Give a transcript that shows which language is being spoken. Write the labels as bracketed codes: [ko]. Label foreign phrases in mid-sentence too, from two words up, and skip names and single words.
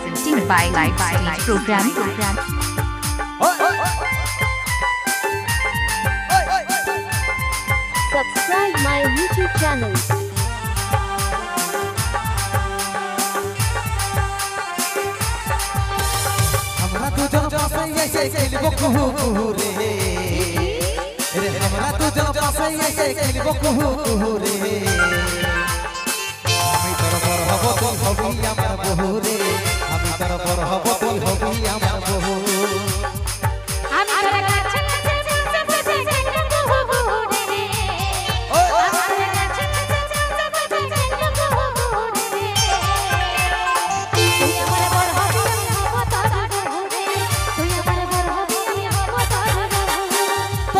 [en] presenting by Live Stage Program. Subscribe my YouTube channel. [bho] हमरा तू जब पासे ऐसे खेलबो कुहू कुहू रे हमरा तू जब पासे ऐसे खेलबो कुहू कुहू रे [bn] আমি তোর বড় হব তুই হবি আমার বহু রে আমি তোর বড় হব তুই হবি আমার বহু আমি তোর কাছে কাছে কাছে কাছে কুহু রে আমার কাছে কাছে কাছে কাছে কুহু রে তুই আমার বড় হবি আমি হব তোর বহু রে তুই আমার বড় হবি আমি হব তোর বহু